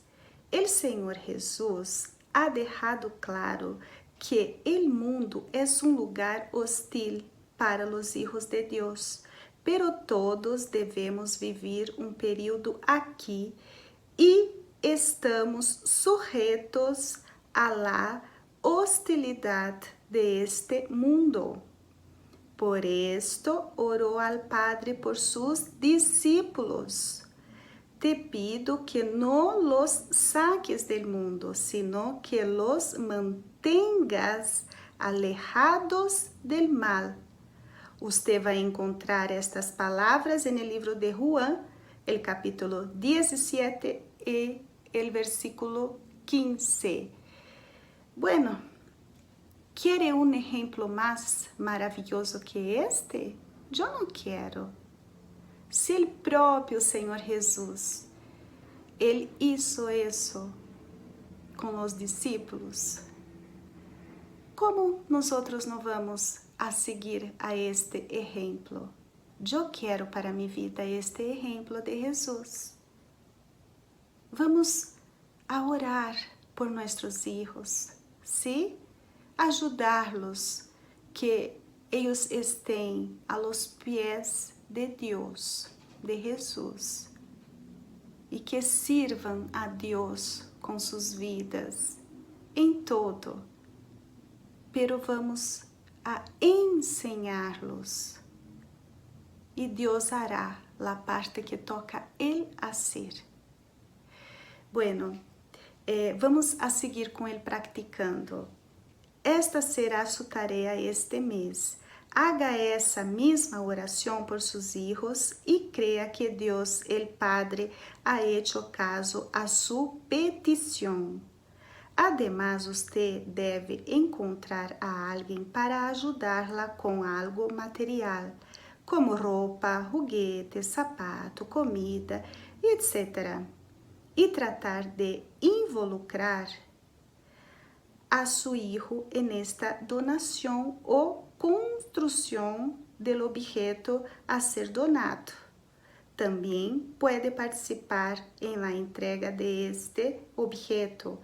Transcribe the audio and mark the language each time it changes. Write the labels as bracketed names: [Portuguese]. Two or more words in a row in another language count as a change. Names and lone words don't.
[Portuguese] O Senhor Jesus ha deixado claro que o mundo é um lugar hostil para os hijos de Deus, pero todos devemos viver um período aqui e estamos sujeitos a la hostilidade [Spanish] de este mundo. Por esto oró al Padre por sus discípulos. Te pido que no los saques del mundo, sino que los mantengas alejados del mal. [Portuguese] Usted vai encontrar estas palavras no livro de Juan, [Spanish] el capítulo [Portuguese] 17 e [Spanish] el versículo [Portuguese] 15. [Spanish] Bueno, ¿quiere un ejemplo más maravilloso que este? Yo no quiero. [Portuguese] Se el próprio Senhor Jesus, Ele hizo isso com os discípulos, como nós não vamos a seguir a este exemplo? Eu quero para minha vida este exemplo de Jesus. Vamos a orar por nossos filhos, ¿sí? Ajudá-los que eles [Spanish] estén a los pies de [Portuguese] Deus, de Jesus, e que sirvam a Deus com suas vidas em todo, pero vamos a ensiná-los e Deus hará a parte que toca Ele a ser. Bueno, vamos a seguir com Ele praticando. Esta será sua tarefa este mês. Haga essa mesma oração por seus hijos e creia que Deus, [Spanish] el Padre, ha hecho caso a sua petição. [Portuguese] Además, você deve encontrar a alguém para ajudá-la com algo material, como roupa, juguetes, sapato, comida, etc. [Spanish] E tratar de involucrar a su hijo en esta donación o construcción del objeto a ser donado. También puede participar en la entrega de este objeto.